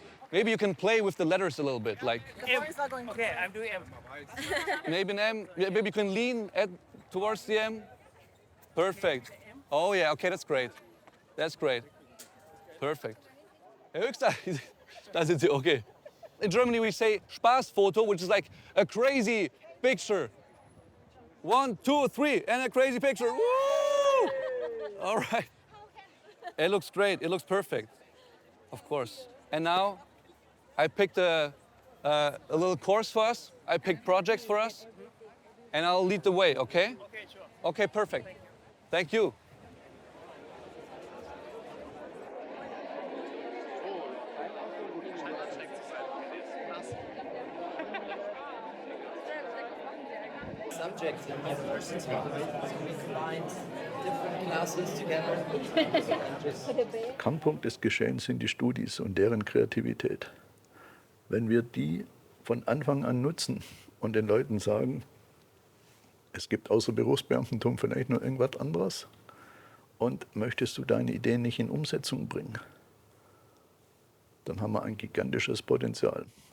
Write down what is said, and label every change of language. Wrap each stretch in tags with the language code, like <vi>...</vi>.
<en>Maybe you can play with the letters a little bit, like Okay, I'm doing M. maybe an M. Maybe you can lean towards the M. Perfect. Oh yeah, okay, that's great. That's great. Perfect.</en> <de>Herr Höchster, da sind Sie, okay.</de> <en>In Germany we say Spaßfoto, which is like a crazy picture. 1, 2, 3, and a crazy picture. Woo! All right. It looks great. It looks perfect. Of course. And now I picked a little course for us. I picked projects for us. And I'll lead the way, okay? Okay, sure. Okay, perfect. Thank you. Subjects in university. We combined different classes together.</en> <de>Kernpunkt des Geschehens sind die Studis und deren Kreativität. Wenn wir die von Anfang an nutzen und den Leuten sagen, es gibt außer Berufsbeamtentum vielleicht noch irgendwas anderes und möchtest du deine Ideen nicht in Umsetzung bringen, dann haben wir ein gigantisches Potenzial.</de>